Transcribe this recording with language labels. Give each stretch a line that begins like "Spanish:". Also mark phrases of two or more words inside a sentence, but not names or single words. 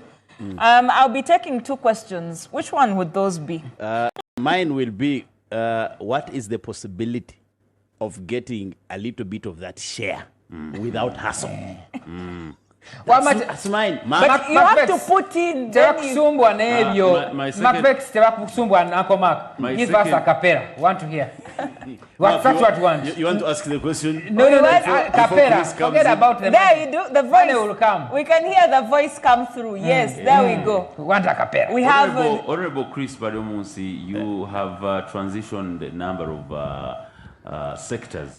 English: I'll be taking 2 questions. Which one would those be? Mine will be, what is the possibility of getting a little bit of that share without hassle? That's mine. But you have to put in.
Ganda: Tebakusumbwa n'ebyo. Macbex tebakusumbwa na Uncle Mark.
English: Give us a capella. Want to hear? That's what you want. You want to ask the question? No, capella. Forget about the there you do. The voice will come. We can hear the voice come through. Yes, there we go. We want a capella. We have Honorable Chris Bariomunsi, you have transitioned a number of sectors.